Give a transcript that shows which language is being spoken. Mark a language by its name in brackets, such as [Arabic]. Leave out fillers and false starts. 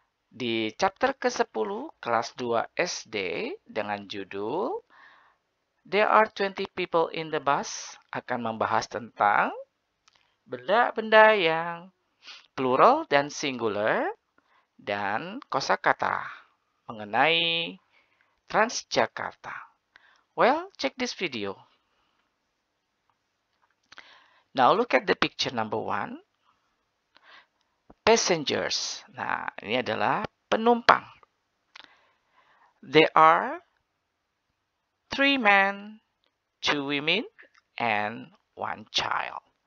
[Indonesian] Di chapter ke-10 kelas 2 SD dengan judul [English] There are 20 people in the bus [Indonesian] akan membahas tentang benda-benda yang plural dan singular dan kosakata mengenai Transjakarta. [English] Well, check this video. Now look at the picture number 1. Passengers. [Indonesian] Nah, ini adalah penumpang. [English] There are 3 men, 2 women, and 1 child.